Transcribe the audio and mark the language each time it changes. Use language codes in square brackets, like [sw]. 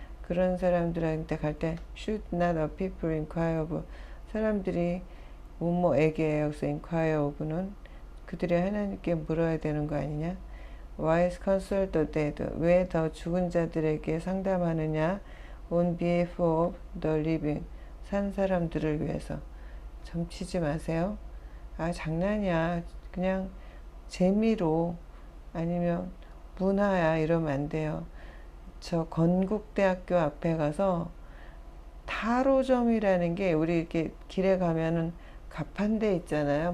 [ko] 그런 사람들한테 갈 때 [en] should not a people inquire of, [ko] 사람들이 뭐뭐에게 여기서 [en] inquire of [ko] 는 그들이 하나님께 물어야 되는 거 아니냐. [en] Why consult the dead, [ko] 왜 더 죽은 자들에게 상담하느냐. [en] On behalf of the living, [ko] 산 사람들을 위해서. 점치지 마세요. 장난이야. 그냥 재미로 아니면 문화야 이러면 안 돼요. 저 건국대학교 앞에 가서 타로점이라는 게 우리 이렇게 길에 가면은 가판대 있잖아요.